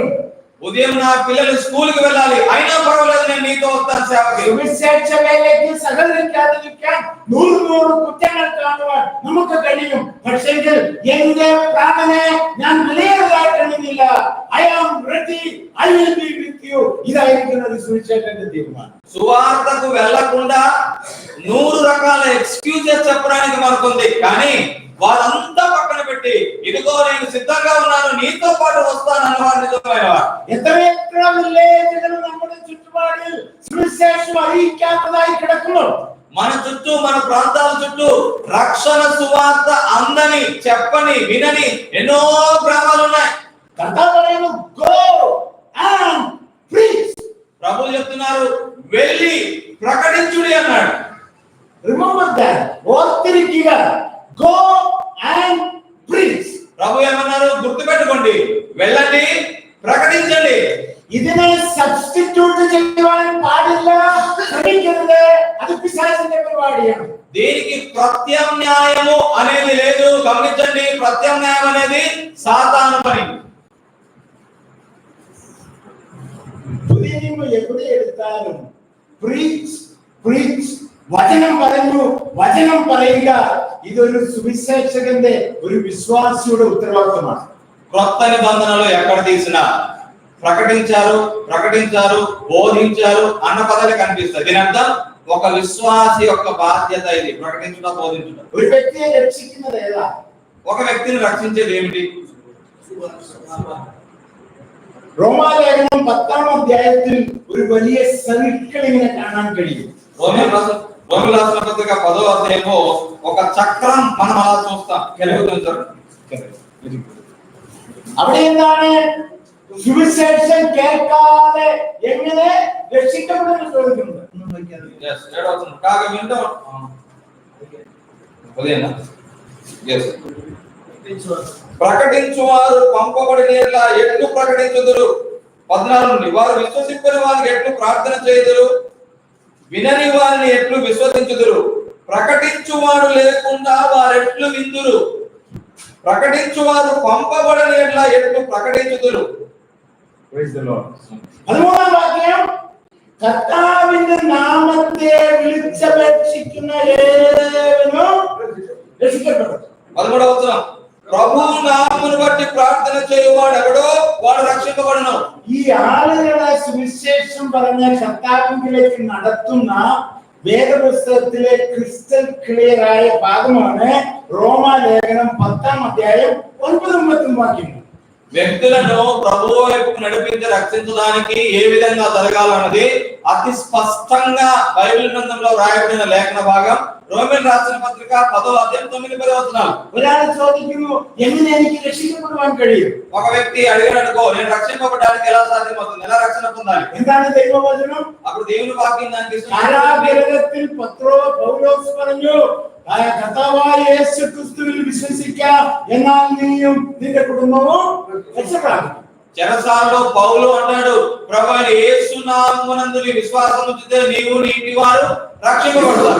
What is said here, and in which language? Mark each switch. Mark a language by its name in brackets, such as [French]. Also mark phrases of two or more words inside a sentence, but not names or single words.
[Telugu] ఉదయం నా పిల్లలు స్కూల్ కి వెళ్ళాలి, అయినా పర్వాలేదు నేను నీతో వస్తాను సేవకి. [Malayalam] സുവിശേഷ വേലയ്ക്ക് സഹകരിക്കാതിരിക്കാൻ 100 കുറ്റങ്ങൾ കാണുവാൻ നമുക്ക് കഴിയും. പക്ഷെങ്കിൽ എന്റെ പ്രാണനെ ഞാൻ വിലയേറിയതായിട്ടില്ല. [English] I am ready, I will be with you. [Malayalam] ഇതായിരിക്കും ഒരു സുവിശേഷന്റെ തീരുമാനം. [Telugu] సువార్తకు వెళ్ళకుండా 100 రకాల ఎక్స్క్యూజెస్ చెప్పడానికి మనకుంది, కానీ వారంతా పక్కన పెట్టి ఇదిగో నేను సిద్ధంగా ఉన్నాను, నీతో పాటు వస్తాను అన్నవాడు నిజమైన వాడు. [Malayalam] എത്ര വില്ലേജുകൾ നമ്മുടെ ചുറ്റുപാടിൽ സുവിശേഷം അറിയിക്കാത്തതായി കിടക്കുന്നു. [Telugu] మన చుట్టూ మన ప్రాంతాల చుట్టూ రక్షణ సువార్త అందని చెప్పని వినని ఎన్నో గ్రామాలు ఉన్నాయి. [Malayalam] కర్తావు പറയുന്നു, [English] go and preach. [Telugu] ప్రభువు చెప్తున్నారు వెళ్ళి ప్రకటించుడి అన్నాడు. [English] Remember that. ఓర్తిరికిగా go and preach. [Telugu] ప్రభు ఏమన్నారు? గుర్తుపెట్టుకోండి, వెళ్ళండి ప్రకటించండి. [Malayalam] ഇതിനെ സബ്സ്റ്റിറ്റ്യൂട്ട് ചെയ്യുവാൻ പാടില്ല, ശ്രമിക്കരുത്. അത് പിശാചിന്റെ പരിപാടിയാണ്. [Telugu] దీనికి ప్రత్యామ్నాయము అనేది లేదు. గమనించండి, ప్రత్యామ్నాయం అనేది సాతాను పని. [Malayalam] പുതിയ നിയമം എവിടെ എടുത്താലും [English] preach, preach, [Malayalam] വചനം പറഞ്ഞു, വചനം പറയുക, ഇതൊരു സുവിശേഷകന്റെ ഒരു വിശ്വാസിയുടെ ഉത്തരവാദിത്തമാണ്. [Telugu] క్రొత్త నిబంధనలు ఎక్కడ తీసినా ప్రకటించారు, ప్రకటించారు, బోధించారు అన్న పదాలు కనిపిస్తాయి. దీని అర్థం ఒక విశ్వాసి యొక్క బాధ్యత ఇది, ప్రకటించడం, బోధించడం. [Malayalam] ഒരു വ്യക്തിയെ രക്ഷിക്കുന്നത് ഏതാ? [Telugu] ఒక వ్యక్తిని రక్షించేది ఏమిటి? [Malayalam] റോമാലേഖനം 10-ാം അധ്യായത്തിൽ ഒരു വലിയ സർക്കിൾ ഇങ്ങനെ കാണാൻ കഴിയും. [Telugu] రోమిల రాసిన పత్రిక 10వ అధ్యాయంలో ఒక చక్రం మనం అలా చూస్తాం. [Malayalam] അവിടെ എന്താണ്? സുവിശേഷം കേൾക്കാതെ എങ്ങനെ രക്ഷിക്കപ്പെടുന്നു ചോദിക്കുന്നത്. [Telugu] కాగా వింటాం. ప్రకటించువారు పంపబడిన ఎట్లు ప్రకటించుదురు. 14 నుండి వారు విశ్వసింపని వారికి ఎట్లు ప్రార్థన చేయుదురు, వినని వారిని ఎట్లు విశ్వసించుదురు. ప్రకటించువాడు లేకుండా వారెట్లు విందురు. ప్రకటించువారు పంపబడని ఎట్లు ప్రకటించుదురు. [English] Praise the Lord. [Malayalam] 13-ാം വാക്യം, കർത്താവിന്റെ നാമത്തെ വിളിച്ചപേക്ഷിക്കുന്ന ഏവനും രക്ഷിക്കപ്പെടും. [Telugu] 13వ వచనం, ప్రభువు నామమును బట్టి ప్రార్థన చేయువాడు ఎవడో వాడు రక్షింపబడును. [Malayalam] ഈ ആളുകളെ സുവിശേഷം പറഞ്ഞ കർത്താവിലേക്ക് നടത്തുന്ന വേദപുസ്തകത്തിലെ [English] crystal clear [Malayalam] ആയ ഭാഗമാണ് റോമാലേഖനം 10-ാം അധ്യായം 9-10 വാക്യങ്ങൾ. [Telugu] వ్యక్తులను ప్రభువు వైపుకు నడిపించి రక్షించడానికి ఏ విధంగా జరగాలన్నది అతి స్పష్టంగా బైబిల్ గ్రంథంలో రాయబడిన లేఖన భాగం. రోమీయులకు రాసిన పత్రిక 10వ అధ్యాయం 9-10 వచనాలు. [Malayalam] ഒരാൾ ചോദിക്കുന്നു, എങ്ങനെ എനിക്ക് രക്ഷിക്കപ്പെടുവാൻ കഴിയും? [Telugu] ఒక వ్యక్తి అడిగాడనుకో, నేను రక్షింపబడడానికి ఎలా సాధ్యమవుతుంది, ఎలా రక్షణ పొందాలి? [Malayalam] എന്താണ് ദൈവവചനം? [Telugu] అప్పుడు దేవుని వాక్యం దానికి [Malayalam] കാരാഗൃഹത്തിൽ പൗലോസ് പറഞ്ഞു, കർത്താവായ യേശു ക്രിസ്തുവിൽ വിശ്വസിക്കാം, എന്നാൽ നീയും നിന്റെ കുടുംബവും രക്ഷപ്പെടാം. [Telugu] చెరసాలలో పౌలు అన్నాడు, ప్రభువైన యేసు నామమునందు విశ్వాసం ఉంచితే నీవు నీ ఇంటి వారు రక్షింపబడతారు.